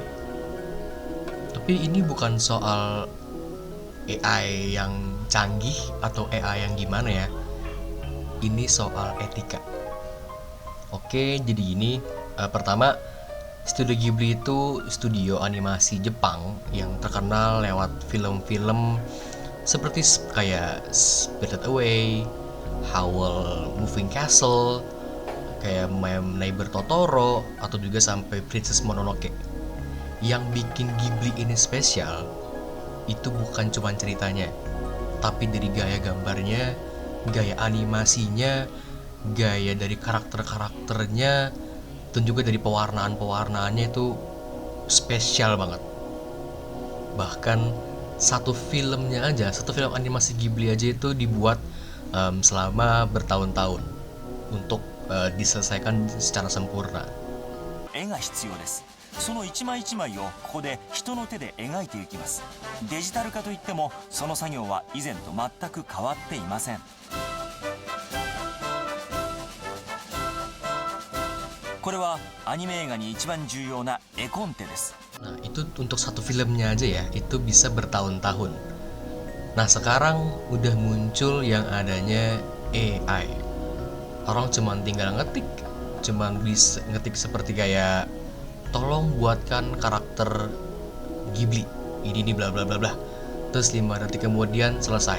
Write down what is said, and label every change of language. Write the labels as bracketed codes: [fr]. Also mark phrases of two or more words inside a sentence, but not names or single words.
[id] Tapi ini bukan soal AI yang canggih atau AI yang gimana ya. Ini soal etika. Oke, jadi ini pertama, Studio Ghibli itu studio animasi Jepang yang terkenal lewat film-film seperti kayak Spirited Away, Howl Moving Castle, kayak My Neighbor Totoro, atau juga sampai Princess Mononoke. Yang bikin Ghibli ini spesial itu bukan cuma ceritanya, tapi dari gaya gambarnya, gaya animasinya, gaya dari karakter-karakternya, dan juga dari pewarnaan-pewarnaannya itu spesial banget. Bahkan satu film animasi Ghibli aja itu dibuat selama bertahun-tahun untuk diselesaikan secara sempurna. [ja] 絵が必要です。その一枚一枚をここで人の手で描いていきます。デジタル化といってもその作業は以前と全く変わっていません。これはアニメ映画に一番重要な絵コンテです。 [id] Nah, itu untuk satu filmnya aja ya, itu bisa bertahun-tahun. Nah, sekarang udah muncul yang adanya AI. Orang cuman tinggal ngetik, cuman bisa ngetik seperti kayak tolong buatkan karakter Ghibli ini bla bla bla bla, terus 5 detik kemudian selesai.